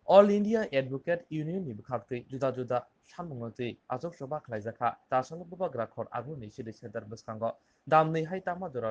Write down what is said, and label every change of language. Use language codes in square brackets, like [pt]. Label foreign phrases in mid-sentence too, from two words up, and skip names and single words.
[trp] All India Advocate Union ni bukhakti juda-juda सानमंगति आजक सभा खलाइजाखा दासल बुबाग्रा खर आगुनि सिरि सेदार बसखांगो दामनै हाय तामादुरा